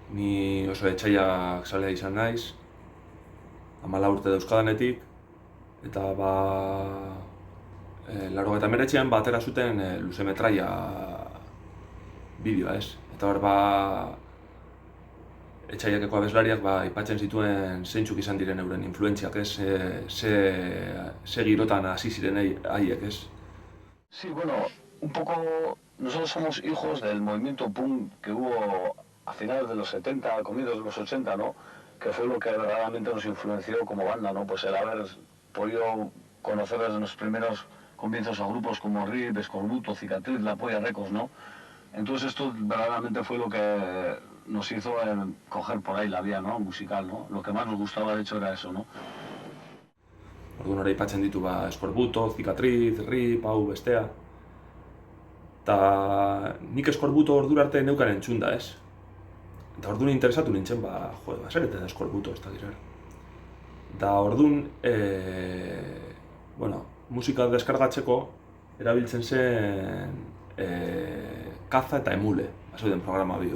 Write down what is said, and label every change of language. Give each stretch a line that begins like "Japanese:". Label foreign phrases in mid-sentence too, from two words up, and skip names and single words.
Basque: Ni oso etsaiak zalea izan naiz, 14 urte dauzkadanetik, eta laurogeita hemeretzian atera zuten luzemetraia bideoa, ez? Eta hor etsaiakeko abeslariak aipatzen zituen zeintzuk izan diren euren influentziak, ez? Ze girotan hasi ziren haiek, ez?
Spanish: Sí, bueno, un poco nosotros somos hijos del movimiento punk que hubo a finales de los 70, comienzos de los 80, ¿no? Que fue lo que verdaderamente nos influenció como banda, ¿no? Pues el haber podido conocer desde los primeros comienzos a grupos como RIP, Escorbuto, Cicatriz, La Polla Records, ¿no? Entonces esto verdaderamente fue lo que nos hizo coger por ahí la vía, ¿no? Musical, ¿no? Lo que más nos gustaba de hecho era eso, ¿no?
Basque: Orduan hori aipatzen ditu Escorbuto, Cicatriz, RIP, hau bestea. Eta nik Escorbuto ordura arte neukan entzunda, ez? Eta orduan interesatu nintzen, zer da Escorbuto, ez da gira. Da orduan, musika deskargatzeko erabiltzen zen Kaza eta Emule, zeuden programa bi.